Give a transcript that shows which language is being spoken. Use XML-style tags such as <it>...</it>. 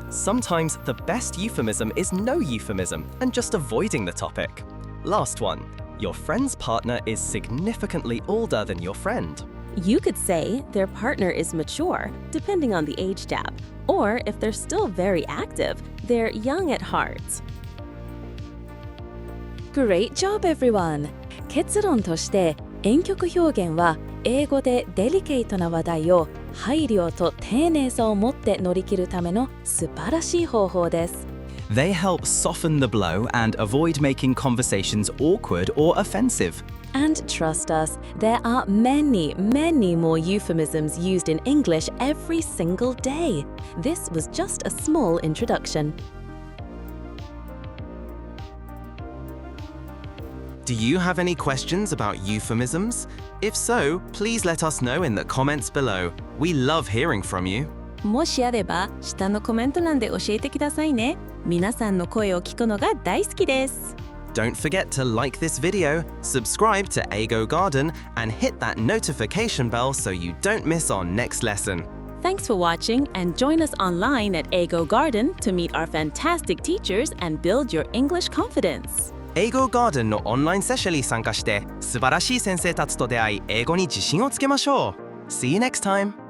<en>Sometimes the best euphemism is no euphemism and just avoiding the topic. Last one. Your friend's partner is significantly older than your friend. You could say their partner is mature, depending on the age gap, or if they're still very active, they're young at heart. Great job, everyone!</en> <ja>結論として婉曲表現は英語でデリケートな話題を配慮と丁寧さを持って乗り切るための素晴らしい方法です。</ja> <en>They help soften the blow and avoid making conversations awkward or offensive. And trust us, there are many, many more euphemisms used in English every single day. This was just a small introduction. Do you have any questions about euphemisms? If so, please let us know in the comments below. We love hearing from you.</en> <ja>もしあれば下のコメント欄で教えてくださいね。皆さんの声を聞くのが大好きです。</ja> <en>Don't forget to like this video, subscribe to Eigo Garden, and hit that notification bell so you don't miss our next lesson. Thanks for watching and join us online at Eigo Garden to meet our fantastic teachers and build your English confidence.</en> <ja>Eigo Garden のオンラインセッションに参加して素晴らしい先生たちと出会い、英語に自信をつけましょう。</ja> <en>See you next time!</en>